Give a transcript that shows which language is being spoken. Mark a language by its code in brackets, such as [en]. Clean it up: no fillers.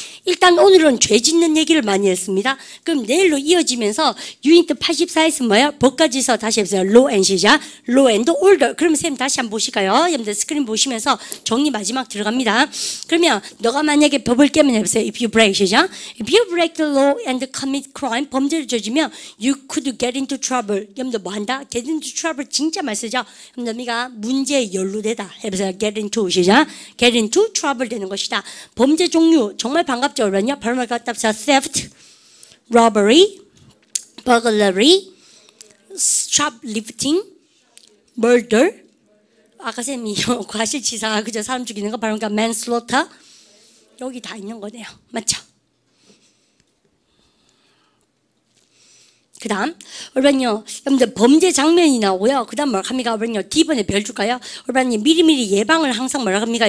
[ko] 일단 오늘은 죄 짓는 얘기를 많이 했습니다. 그럼 내일로 이어지면서 유니트 84에서 뭐예요? 법과 질서 다시 해보세요. [en] law and 시작. law and order. [ko] 그럼 쌤 다시 한번 보실까요? 여러분들 스크린 보시면서 정리 마지막 들어갑니다. 그러면 너가 만약에 법을 깨면 해보세요. [en] If you break 시작. If you break the law and commit crime, [ko] 범죄를 저지르면 [en] you could get into trouble. [ko] 여러분들 뭐 한다? [en] get into trouble [ko] 진짜 많이 쓰죠. 여러분들 문제에 연루되다. [en] 해보세요. get into 시작. get into trouble 되는 것이다. [ko] 범죄 종류 정말 반갑죠. 여러분요. 발음을 갖다 합시다. [en] theft, robbery, burglary, shoplifting, murder. [ko] 아까 쌤이 과실치사 그저 사람 죽이는 거 발음과 manslaughter. 여기 다 있는 거네요. 맞죠? 그 다음, 여러분요, 여러분들 범죄 장면이 나오고요. 그 다음 뭐라 합니까? 여러분요, D번에 별 줄까요? 여러분이 미리미리 예방을 항상 뭐라 합니까?